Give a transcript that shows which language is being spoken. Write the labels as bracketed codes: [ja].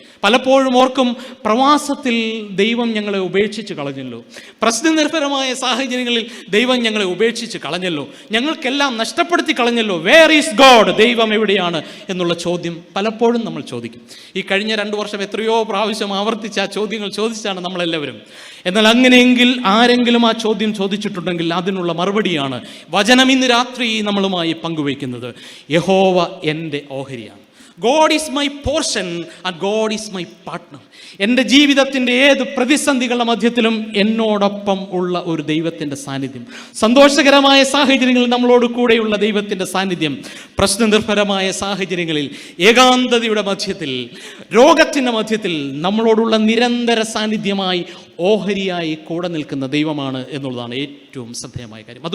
[ml] പലപ്പോഴും ഓർക്കും, പ്രവാസത്തിൽ ദൈവം ഞങ്ങളെ ഉപേക്ഷിച്ച് കളഞ്ഞല്ലോ, പ്രശ്നനിർഭരമായ സാഹചര്യങ്ങളിൽ ദൈവം ഞങ്ങളെ ഉപേക്ഷിച്ച് കളഞ്ഞല്ലോ, ഞങ്ങൾക്കെല്ലാം നഷ്ടപ്പെടുത്തി കളഞ്ഞല്ലോ, [en] where is God, [ml] ദൈവം എവിടെയാണ് എന്നുള്ള ചോദ്യം പലപ്പോഴും നമ്മൾ ചോദിക്കും. ഈ കഴിഞ്ഞ 2 വർഷം എത്രയോ പ്രാവശ്യം ആവർത്തിച്ച് ആ ചോദ്യങ്ങൾ ചോദിച്ചാണ് നമ്മളെല്ലാവരും. എന്നാൽ അങ്ങനെയെങ്കിൽ ആരെങ്കിലും ആ ചോദ്യം ചോദിച്ചിട്ടുണ്ടെങ്കിൽ അതിനുള്ള മറുപടിയാണ് വചനം ഇന്ന് രാത്രി നമ്മളുമായി പങ്കുവയ്ക്കുന്നത്. യഹോവ എൻ്റെ ഓഹരിയാണ്. [en] God is my portion and God is my partner. [ml] എൻ്റെ ജീവിതത്തിൻ്റെ ഏത് പ്രതിസന്ധികളുടെ മധ്യത്തിലും എന്നോടൊപ്പം ഉള്ള ഒരു ദൈവത്തിൻ്റെ സാന്നിധ്യം, സന്തോഷകരമായ സാഹചര്യങ്ങളിൽ നമ്മളോട് കൂടെയുള്ള ദൈവത്തിൻ്റെ സാന്നിധ്യം, പ്രശ്നനിർഭരമായ സാഹചര്യങ്ങളിൽ, ഏകാന്തതയുടെ മധ്യത്തിൽ, രോഗത്തിൻ്റെ മധ്യത്തിൽ നമ്മളോടുള്ള നിരന്തര സാന്നിധ്യമായി, ഓഹരിയായി കൂടെ നിൽക്കുന്ന ദൈവമാണ് എന്നുള്ളതാണ് ഏറ്റവും ശ്രദ്ധേയമായ കാര്യം.